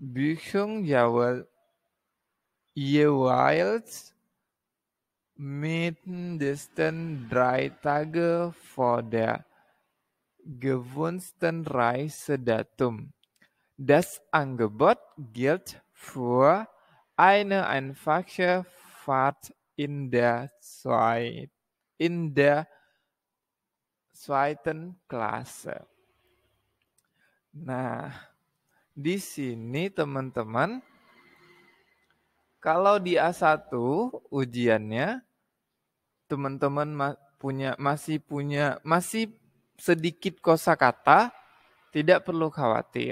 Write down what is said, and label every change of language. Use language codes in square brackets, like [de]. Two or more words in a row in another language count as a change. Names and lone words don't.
[de] Büchung jeweils mindestens 3 Tage vor der gewünschten Reisedatum. Das Angebot gilt für eine einfache Fahrt in der zweiten Klasse. [id] Nah, di sini teman-teman, kalau di A1 ujiannya, teman-teman masih sedikit kosakata, tidak perlu khawatir.